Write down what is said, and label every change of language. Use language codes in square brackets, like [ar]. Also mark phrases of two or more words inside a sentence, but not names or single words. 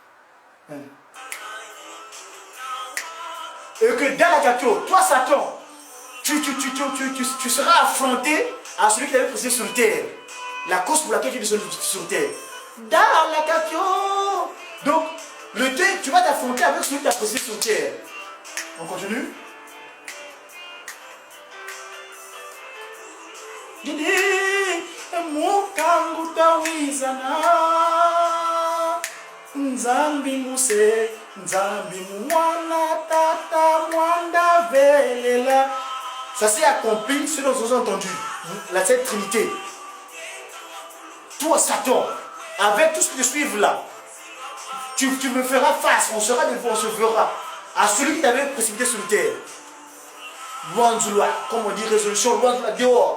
[fr] Et que Dalakakio, toi Satan, tu seras affronté à celui qui t'avait pressé sur terre. La cause pour laquelle tu es sur terre. Dalakakio. Donc, tu vas t'affronter avec celui qui t'a pressé sur terre. On continue. [kg] Nzambi muse, Nzambi mwana tata mwanda velela. [fr] Ça s'est accompli, ce dont vous avez entendu, la Sainte Trinité. Toi, Satan, avec tout ce qui te suit là, tu me feras face, on sera devant, on se verra à celui qui t'avait précipité sur terre. Loanzula, comme on dit, résolution, Loanzula, dehors.